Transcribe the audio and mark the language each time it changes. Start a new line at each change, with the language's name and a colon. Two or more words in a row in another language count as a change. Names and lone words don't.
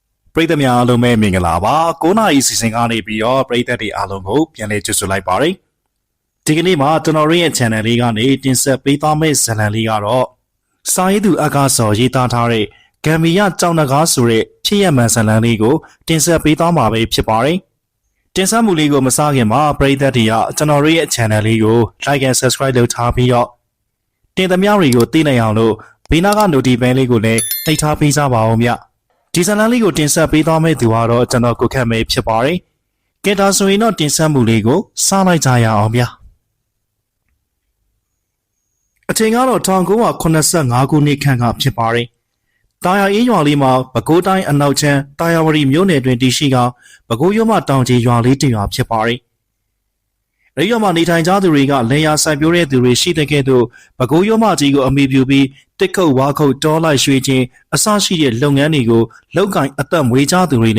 Burmese: ပရိသတ်များအားလုံးပဲမင်္ဂလာပါ9နာရီစီစဉ်ကနေပြီးတော့ပရိသတ်တွေအားလုံးကိုပြန်လည်ကြိုဆိုလိုက်ပါရစေဒီကနေ့မှာကျွန်တော်ရဲ့ channel လေးကနေ တင်ဆက်ပေးသွားမယ့်ဇာတ်လမ်းလေးကတော့စာရေးသူအကားစော်ရေးသားထားတဲ့ဂမ်ဘီယာကြောင်နဂါးဆိုတဲ့ဖြစ်ရမှန်ဇာတ်လမ်းလေးကိုတင်ဆက်ပေးသွားမှာပဲဖြစ်ပါတယ်တင်ဆက်မှုလေးကိုမစခင်မှာပရိသတ်တွေကကျွန်တော်ရဲ့ channel လေးကို
English: like and subscribe
Burmese: လုပ်ထားပြီးတော့တင်သမျှတွေကိုသိနိုင်အောင်လို့ဘေးနားက notification လေးကိုလည်းနှိပ်ထားပေးကြပါဦးဗျဒီဇာတ်လမ်းလေးကိုတင်ဆက်ပေးသွားမယ့်သူကတော့ကျွန်တော်ကိုခန့်မဲဖြစ်ပါတယ်။ကဲဒါဆိုရင်တော့တင်ဆက်မှုလေးကိုစလိုက်ကြရအောင်ဗျာ ။အချိန်ကတော့1985ခုနှစ်ခန့်ကဖြစ်ပါတယ်။တာယာအေးရွာလေးမှာပဲခူးတိုင်းအနောက်ချမ်းတာယာဝတီမြို့နယ်တွင်တည်ရှိကပဲခူးရွာမှတောင်ကြီးရွာလေးတရွာဖြစ်ပါတယ်။အဲဒီရွာမှာနေထိုင်ကြသူတွေကလေယာစိုက်ပျိုးတဲ့သူတွေရှိတဲ့ကဲ့သို့ပဲခူးရွာမကြီးကိုအမိပြုပြီးတစ်ခုတ်ဝါခုတ်တောလိုက်ရွှေချင်းအစရှိတဲ့လုပ်ငန်းတွေကိုလောက်ကင်အသက်မွေးကြသူတွေ